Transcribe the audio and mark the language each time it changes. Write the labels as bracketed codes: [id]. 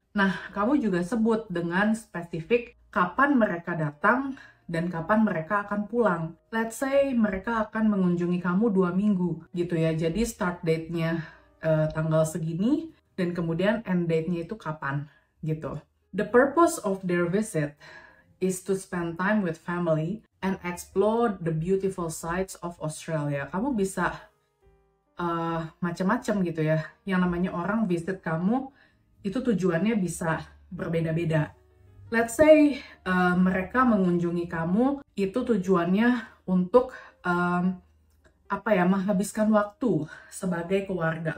[id] Nah, kamu juga sebut dengan spesifik kapan mereka datang dan kapan mereka akan pulang. [en] Let's say [id] mereka akan mengunjungi kamu 2 minggu gitu ya. Jadi start date-nya tanggal segini dan kemudian end date-nya itu kapan gitu. [en] The purpose of their visit is to spend time with family and explore the beautiful sights of Australia. [id] Kamu bisa macam-macam gitu ya. Yang namanya orang visit kamu itu tujuannya bisa berbeda-beda. [en] Let's say [id] mereka mengunjungi kamu itu tujuannya untuk menghabiskan waktu sebagai keluarga.